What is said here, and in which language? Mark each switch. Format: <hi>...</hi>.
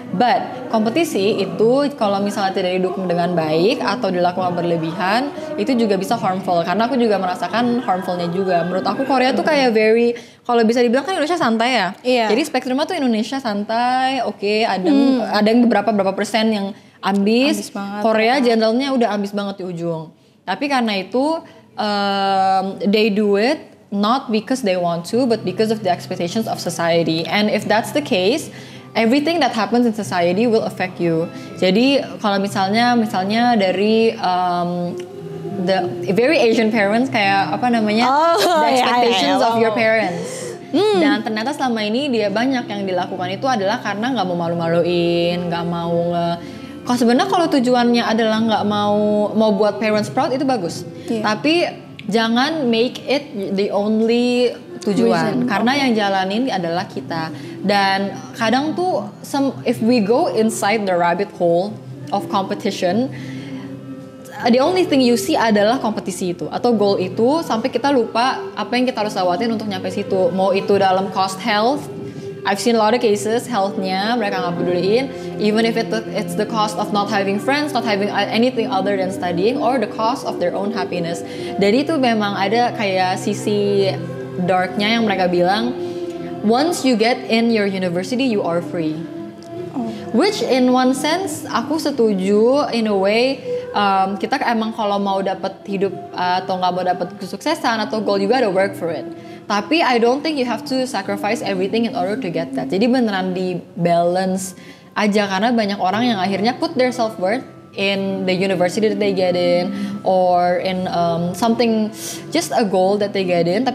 <id>But kompetisi itu kalau misalnya tidak didukung dengan baik atau dilakukan berlebihan itu juga bisa harmful. Karena aku juga merasakan harmfulnya juga. Menurut aku Korea tuh kayak very, kalau bisa dibilang kan Indonesia santai ya. Iya. Jadi spektrumnya tuh Indonesia santai, oke, ada yang berapa persen yang ambis banget, Korea generalnya udah ambis banget di ujung. Tapi karena itu</id> <en>they do it not because they want to, but because of the expectations of society. And if that's the case, everything that happens in society will affect you.</en> <id>Jadi kalau misalnya dari</id> <en>the very Asian parents</en> <id>kayak apa namanya,</id> <en>the expectations of your parents.</en> <id>Dan ternyata selama ini dia banyak yang dilakukan itu adalah karena nggak mau malu-maluin, nggak mau kalau sebenarnya kalau tujuannya adalah nggak mau buat parents proud itu bagus. Tapi jangan</id> <en>make it the only tujuan.</en> <id>Karena yang jalanin adalah kita. Dan kadang tuh</id> <en>if we go inside the rabbit hole of competition, the only thing you see</en> <id>adalah kompetisi itu atau goal itu sampai kita lupa apa yang kita harus lewatin untuk nyampe situ. Mau itu dalam</id> <en>cost health, I've seen a lot of cases</en> <id>healthnya mereka nggak peduliin,</id> <en>even if it's the cost of not having friends, not having anything other than studying, or the cost of their own happiness.</en> <id>Jadi itu memang ada kayak sisi darknya yang mereka bilang,</id> <en>once you get in your university you are free. Which in one sense</en> <id>aku setuju</id> <en>in a way.</en> <id>Kita emang kalau mau dapat hidup atau nggak mau dapat kesuksesan atau goal juga ada</id> <en>work for it. Tapi I don't think you have to sacrifice everything in order to get that.</en> <id>Jadi beneran di balance aja karena banyak orang yang akhirnya</id> <en>put their self-worth in the university that they get in or in something, just a goal that they get in.</en>